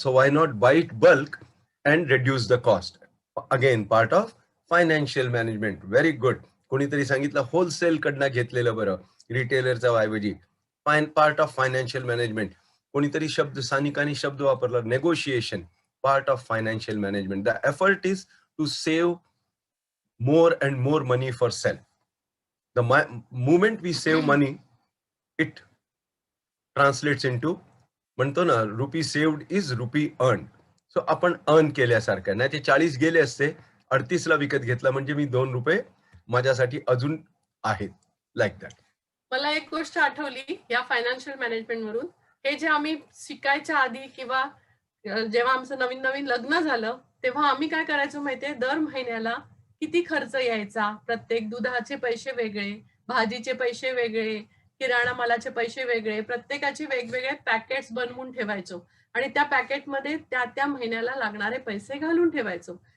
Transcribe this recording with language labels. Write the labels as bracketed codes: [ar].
[en] So why not buy it bulk and reduce the cost. Again part of financial management. Very good. [mr] कोणीतरी सांगितलं wholesale कडनं घेतलेलं बरं, रिटेलरचा ऐवजी. [en] Part of financial management. [mr] कोणीतरी स्थानिकांनी शब्द वापरला, [en] Negotiation, part of financial management. The effort is to save more and more money for self. The moment we save money, it translates into, [mr] म्हणतो ना, [en] Rupee saved is rupee earn. [mr] So आपण earn केल्यासारखं. नाही ते 40 गेले असते, 38 ला विकत घेतला म्हणजे मी 2 रुपये माझ्यासाठी अजून आहेत. [en] Like that. [mr] मला एक गोष्ट आठवली या फायनान्शियल मॅनेजमेंट वरून. हे जे आम्ही शिकायच्या आधी किंवा जेव्हा आमचं नवीन नवीन लग्न झालं तेव्हा आम्ही काय करायचो माहितीये, दर महिन्याला किती खर्च यायचा, प्रत्येक दुधाचे पैसे वेगळे, भाजीचे पैसे वेगळे, किराणा मालाचे पैसे वेगळे, प्रत्येकाचे वेगवेगळे पॅकेट्स बनवून ठेवायचो आणि त्या पॅकेटमध्ये त्या महिन्याला लागणारे पैसे घालून ठेवायचो.